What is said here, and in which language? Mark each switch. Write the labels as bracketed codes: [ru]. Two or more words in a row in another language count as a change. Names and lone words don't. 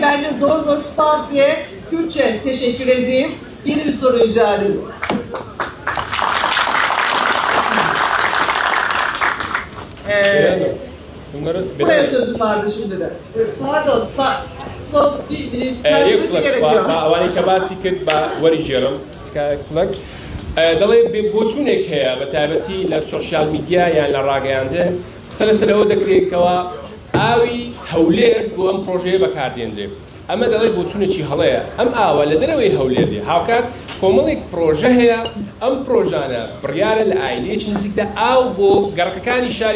[tr] Ben de [ckb] zor spaz [tr] diye Kürtçe teşekkür edeyim. Yeni bir soru rica ediyorum. Buraya sözüm vardı şimdi de. Pardon. Söz bir tercümesi gerekiyor. [ckb] ئەوانەی کە باسی کرد بە وەریژێڕم کوڵک دەڵێ بۆچوونێک هەیە بە تایبەتی لە [en] social media [ckb] یان لە ڕاگەیاندن قسە لەسەر ئەوە دەکرێتەوە ئاوی هەولێر بۆ ئەم پرۆژەیە بەکاردێنرێت ئەمە دەڵێ بۆچوونێکی هەڵەیە ئەم ئاوە لە دەرەوەی هەولێر دی هاوکات کۆمەڵێک پرۆژە هەیە ئەم پرۆژانە بڕیارە لە ئایلێکی نزیکدا ئاو بۆ گەڕەکەکانی شاری